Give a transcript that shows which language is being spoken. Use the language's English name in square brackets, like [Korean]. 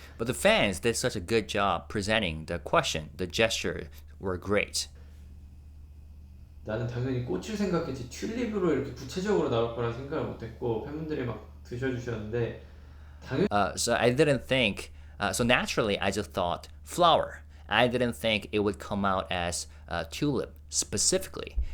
[English] But the fans did such a good job presenting the question. The gestures were great. [Korean] 나는 당연히 꽃을 생각했지 튤립으로 이렇게 구체적으로 나올 거라 생각을 못했고 팬분들이 막 드셔주셨는데 당연히 [English] So I didn't think. So naturally, I just thought flower. I didn't think it would come out as tulip specifically.